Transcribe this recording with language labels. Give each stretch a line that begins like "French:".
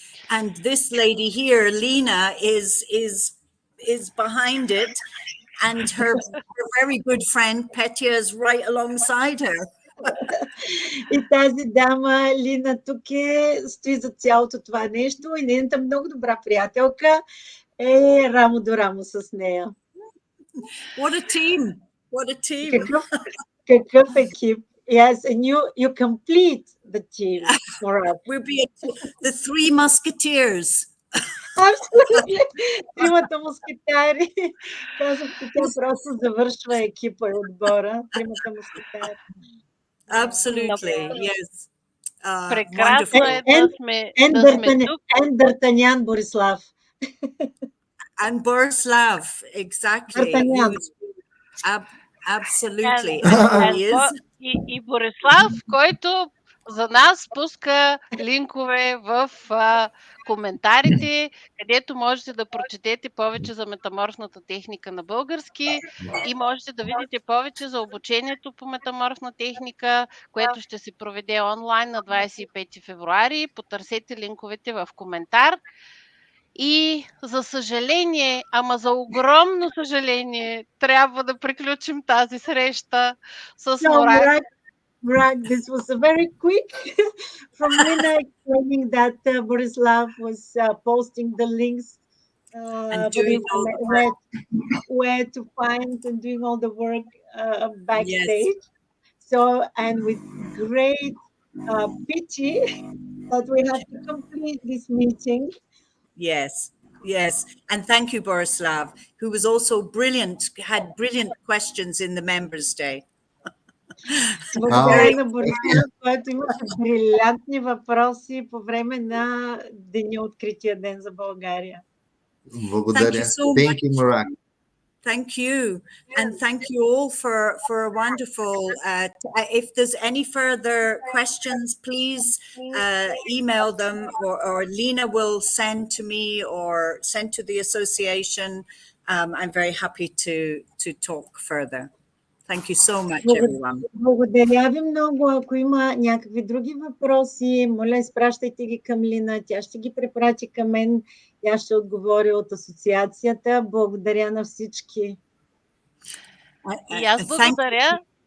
English: And this lady here, Lena, is behind it, and her very good friend Petya is right alongside her.
Bulgarian: И тази дама, Лина, тук стои за цялото това нещо, и нейната много добра приятелка Рамо до рамо с нея.
English: What a team! What a team!
Bulgarian: Какъв екип.
English: Yes, and you complete the team, Morag. We'll be the three musketeers.
Bulgarian: Абсолютно. Тримата мускетари. Казахте, тя просто завършва екипа и отбора. Тримата мускетари.
English: Absolutely, yes.
Bulgarian: Прекрасно е да сме тук.
English: And D'Artagnan Борислав. And Borislav, exactly. Absolutely.
Bulgarian: И Борислав, който за нас пуска линкове в коментарите, където можете да прочетете повече за метаморфната техника на български и можете да видите повече за обучението по метаморфна техника, което ще се проведе онлайн на 25 февруари. Потърсете линковете в коментар. И за съжаление, ама за огромно съжаление, трябва да приключим тази среща с Мораг.
English: Mорag, this was a very quick from Lina explaining that Borislav was posting the links and doing where to find and doing all the work backstage. Yes. So, and with great pity that we have to complete this meeting. Yes, yes. And thank you, Borislav, who was also brilliant, had brilliant questions in the Members' Day.
Bulgarian: Благодаря на Борислав, който имаше брилянтни въпроси по време на деня открития ден за България. Благодаря.
English: Thank you, Morag. Thank you. And thank you all for a wonderful, if there's any further questions, please email them or Lina will send to me or send to the association. I'm very happy to talk further. Thank you so much, everyone.
Bulgarian: Благодаря ви много. Ако има някакви други въпроси, моля, изпращайте ги към Лина. Тя ще ги препрати към мен. Тя ще отговори от асоциацията. Благодаря на всички. И аз благодаря.